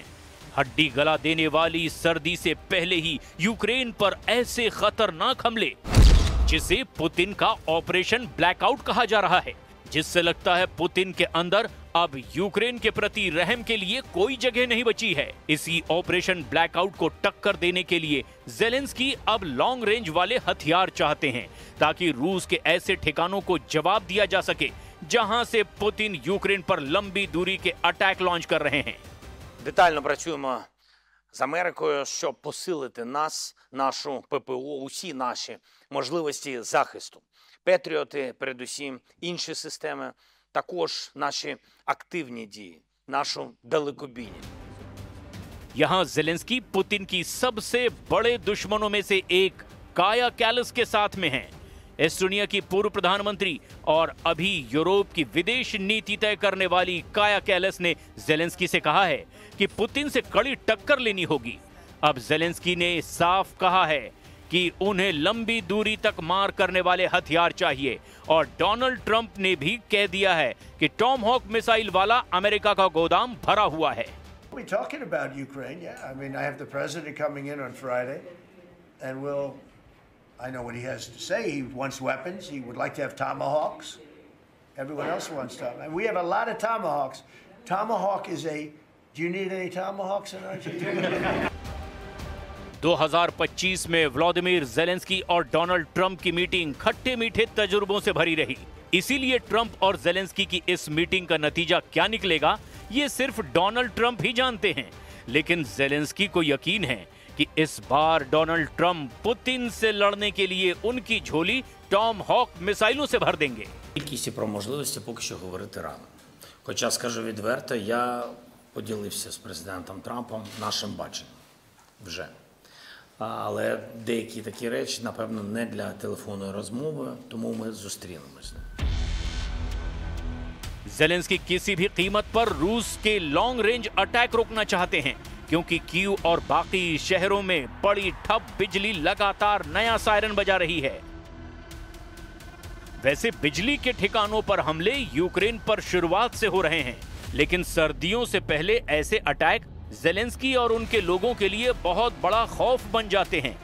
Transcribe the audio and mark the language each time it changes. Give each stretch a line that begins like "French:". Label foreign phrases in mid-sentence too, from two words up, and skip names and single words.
Hindi: हड्डी गला देने वाली सर्दी से पहले ही यूक्रेन पर ऐसे खतरनाक हमले जिसे पुतिन का
English: operation blackout
Hindi: कहा जा रहा है, जिससे लगता है पुतिन के अंदर अब यूक्रेन के प्रति रहम के लिए कोई जगह नहीं बची है। इसी
English: operation blackout
Hindi: को टक्कर देने के लिए ज़ेलेंस्की अब
English: long range
Hindi: वाले हथियार चाहते हैं ताकि रूस के ऐसे ठिकानों को जवाब दिया जा सके जहां से पुतिन यूक्रेन पर लंबी दूरी के अटैक लॉन्च कर रहे हैं।
Ukrainian: Детально працюємо з Америкою, щоб посилити нас, нашу ППО, усі наші можливості захисту. Петріоти, передусім, інші системи, також наші активні дії, нашу далекобійність.
Hindi: यहां ज़ेलेंस्की पुतिन की सबसे बड़े दुश्मनों में से एक काया कैलस के साथ में हैं। एस्टोनिया की पूर्व प्रधानमंत्री और अभी यूरोप की विदेश नीति तय करने वाली काया कैलस ने ज़ेलेंस्की से कहा है कि पुतिन से कड़ी टक्कर लेनी होगी। अब ज़ेलेंस्की ने साफ कहा है कि उन्हें लंबी दूरी तक मार करने वाले हथियार चाहिए और डोनाल्ड ट्रंप ने भी कह दिया है कि टॉमहॉक मिसाइल वाला अमेरिका का गोदाम भरा हुआ है।
English: We're talking about Ukraine, yeah. I mean, I have the president coming in on Friday, and I know what he has to say. He wants weapons. He would like to have tomahawks. Everyone else wants tomahawks. And we have a lot of tomahawks. Tomahawk is a... Do you need any tomahawks in Argentina?
Hindi: 2025 में व्लादिमीर ज़ेलेंस्की और डोनाल्ड ट्रंप की मीटिंग खट्टे मीठे तजुर्बों से भरी रही। इसीलिए ट्रंप और ज़ेलेंस्की की इस मीटिंग का नतीजा क्या निकलेगा, ये सिर्फ डोनाल्ड ट्रंप ही जानते हैं। लेकिन ज़ेलेंस्की को यकीन है कि इस बार डोनाल्ड ट्रंप पुतिन से लड़ने के लिए उनकी झोली टॉमहॉक मिसाइलों से भर देंगे।
Ukrainian: Кількість про можливості поки що говорити рано. Хоча, скажу відверто, я поділився з президентом Трампом нашим баченням вже. Але деякі такі речі, напевно, не для телефонної розмови, тому ми зустрінемось.
Hindi: ज़ेलेंस्की किसी भी कीमत पर रूस के
English: long range attack
Hindi: रोकना चाहते हैं क्योंकि कीव और बाकी शहरों में बड़ी ठप बिजली लगातार नया सायरन बजा रही है। वैसे बिजली के ठिकानों पर हमले यूक्रेन पर शुरुआत से हो रहे हैं, लेकिन सर्दियों से पहले ऐसे अटैक ज़ेलेंस्की और उनके लोगों के लिए बहुत बड़ा खौफ बन जाते हैं।